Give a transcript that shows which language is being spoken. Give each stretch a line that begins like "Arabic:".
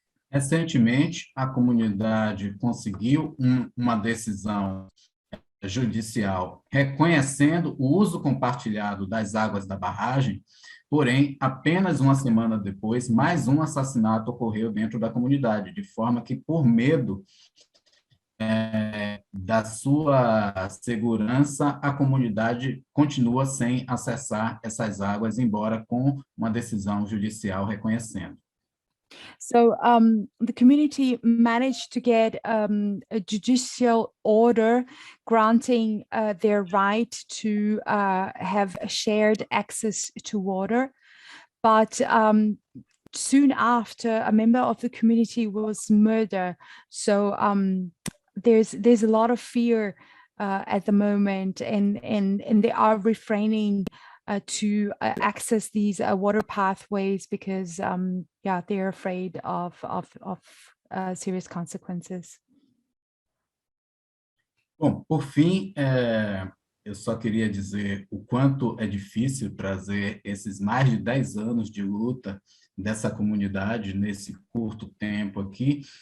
Portuguese: Recentemente, a comunidade conseguiu uma decisão judicial reconhecendo o uso compartilhado das águas da barragem, porém, apenas uma semana depois, mais um assassinato ocorreu dentro da comunidade, de forma que, por medo da sua segurança, a comunidade continua sem acessar essas águas, embora com uma decisão judicial reconhecendo.
English: So the community managed to get a judicial order granting their right to have shared access to water. But soon after, a member of the community was murdered. So there's a lot of fear at the moment, and they are refraining to access these water pathways because they're afraid of serious consequences.
Portuguese: Bom, por fim, eu só queria dizer o quanto é difícil trazer esses mais de 10 anos de luta dessa comunidade nesse curto tempo aqui,